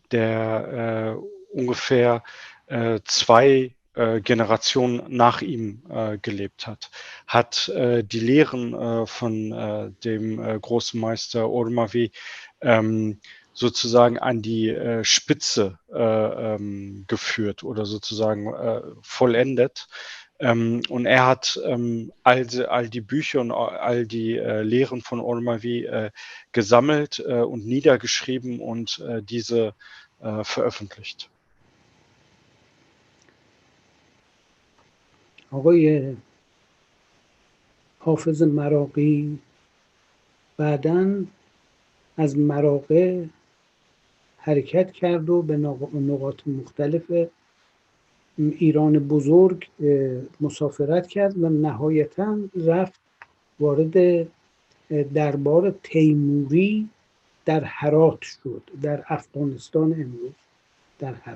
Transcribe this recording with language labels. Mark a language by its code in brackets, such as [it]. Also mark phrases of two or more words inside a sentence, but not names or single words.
[de] der ungefähr 2 Generationen nach ihm gelebt hat die Lehren von dem großen Meister Ormavi sozusagen an die Spitze geführt oder sozusagen vollendet. Und er hat all die Bücher und all die Lehren von Ormavi gesammelt und niedergeschrieben und diese veröffentlicht. [fa] آقای حافظ مراغی بعداً از مراغه حرکت کرد و به نقاط مختلف ایران بزرگ مسافرت کرد و نهایتاً رفت وارد دربار تیموری در هرات شد، در افغانستان امروز در هرات.